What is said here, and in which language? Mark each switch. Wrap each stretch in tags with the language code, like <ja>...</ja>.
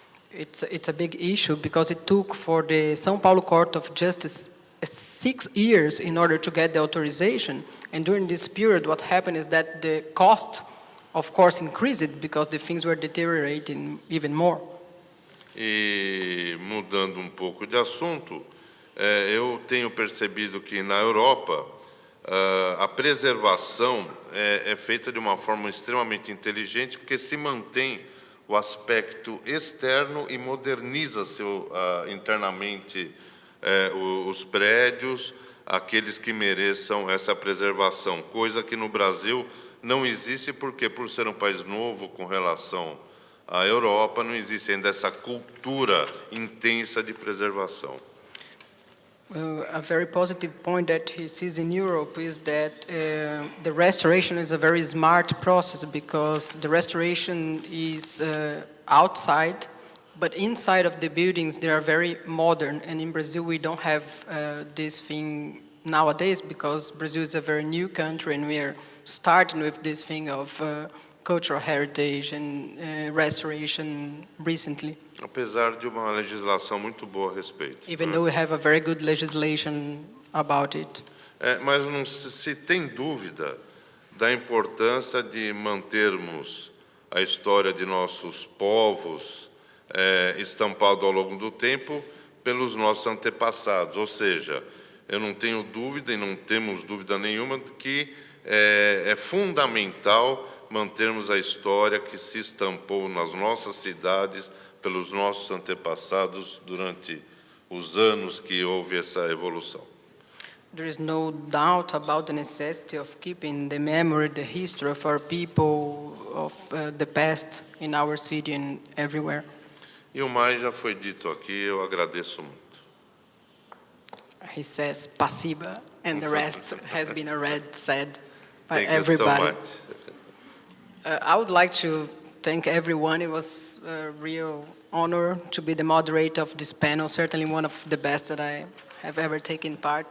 <en>It's a big issue because it took for the São Paulo Court of Justice 6 years in order to get the authorization. And during this period, what happened is that the cost, of course, increased because the things were deteriorating even more.</en> <pt>E mudando um pouco de assunto, eu tenho percebido que na Europa a preservação é feita de uma forma extremamente inteligente, porque se mantém o aspecto externo e moderniza-se internamente os prédios, aqueles que mereçam essa preservação, coisa que no Brasil não existe, porque por ser um país novo com relação à Europa, não existe ainda essa cultura intensa de preservação.</pt> <en>A very positive point that he sees in Europe is that the restoration is a very smart process because the restoration is outside, but inside of the buildings they are very modern. And in Brazil we don't have this thing nowadays because Brazil is a very new country and we are starting with this thing of cultural heritage and restoration recently.</en> <pt>Apesar de uma legislação muito boa a respeito.</pt> <en>Even though we have a very good legislation about it.</en> <pt>Mas não se tem dúvida da importância de mantermos a história de nossos povos estampado ao longo do tempo, pelos nossos antepassados. Ou seja, eu não tenho dúvida e não temos dúvida nenhuma de que é fundamental mantermos a história que se estampou nas nossas cidades pelos nossos antepassados durante os anos que houve essa evolução.</pt> <en>There is no doubt about the necessity of keeping the memory, the history of our people, of the past in our city and everywhere.</en> <pt>E o mais já foi dito aqui, eu agradeço muito.</pt> <en>He says "Spasiba," and the rest has been already said by Thank everybody. you so much. I would like to thank everyone. It was a real honor to be the moderator of this panel, certainly one of the best that I have ever taken part.</en>